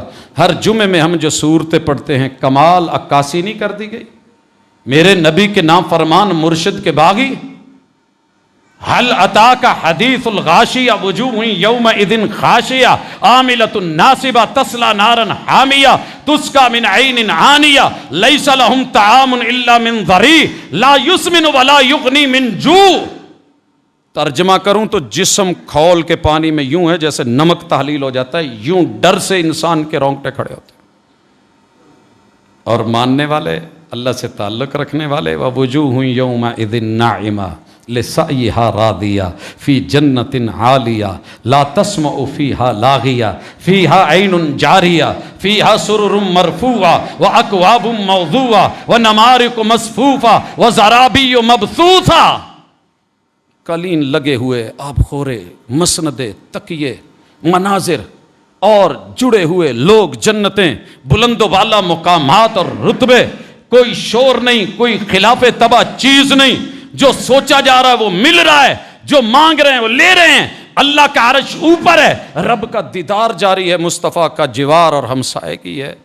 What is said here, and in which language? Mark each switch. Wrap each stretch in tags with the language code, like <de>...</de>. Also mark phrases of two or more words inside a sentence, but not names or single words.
<ur>ہر جمعے میں ہم جو سورتیں پڑھتے ہیں، کمال عکاسی نہیں کر دی گئی، میرے نبی کے نام فرمان مرشد کے باغی,</ur> <ar>هل أتاك حديث الغاشية وجوه يومئذ خاشعة عاملة ناصبة تصلى نارا حامية تسقى من عين آنية ليس لهم طعام إلا من ضريع لا يسمن ولا يغني من جوع.</ar> <ur>ترجمہ کروں تو جسم کھول کے پانی میں یوں ہے جیسے نمک تحلیل ہو جاتا ہے، یوں ڈر سے انسان کے رونگٹے کھڑے ہوتے ہیں. اور ماننے والے، اللہ سے تعلق رکھنے والے,</ur> <ar>ووجوه يومئذ ناعمة لسعيها راضية في جنة عالية لا تسمع فيها لاغية فيها عين جارية فيها سرر مرفوعة وأكواب موضوعة ونمارق مصفوفة وزرابي مبثوثة.</ar> <ur>قالین لگے ہوئے، آب خورے، مسندے، تکیے، مناظر اور جڑے ہوئے لوگ، جنتیں، بلند و بالا مقامات اور رتبے، کوئی شور نہیں، کوئی خلاف طبع چیز نہیں، جو سوچا جا رہا ہے وہ مل رہا ہے، جو مانگ رہے ہیں وہ لے رہے ہیں، اللہ کا عرش اوپر ہے، رب کا دیدار جاری ہے، مصطفیٰ کا جوار اور ہمسائے ہے۔</ur>